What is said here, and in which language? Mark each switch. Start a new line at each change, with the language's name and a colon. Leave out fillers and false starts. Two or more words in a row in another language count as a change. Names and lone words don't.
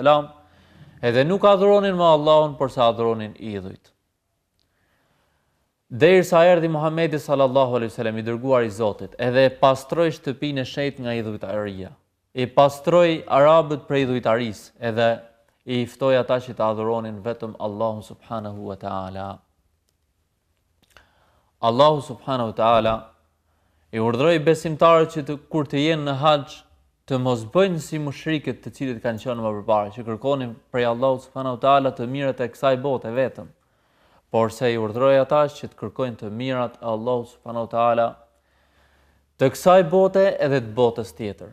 Albanian: Edhe nuk adhuronin më Allahun, por se adhuronin idhujt. Derisa erdhi Muhamedi
Arabic: صلى الله عليه وسلم,
Albanian: i dërguar i Zotit, edhe e pastroi shtëpinë e shenjtë nga idhujtaria. I pastroi arabët prej idhujtarisë, edhe i ftoi ata që të adhuronin vetëm Allahun
Arabic: سبحانه وتعالى.
Albanian: Allahu
Arabic: سبحانه وتعالى
Albanian: i urdhëroi besimtarët që kur të jenë në haxh të mos bëjnë si mushrikët të cilët kanë qenë më përpara, që kërkonin prej Allahut
Arabic: سبحانه وتعالى
Albanian: të mirat e kësaj bote vetëm, por se i urdhëroi ata që të kërkojnë të mirat e Allahut
Arabic: سبحانه وتعالى
Albanian: të kësaj bote edhe të botës tjetër.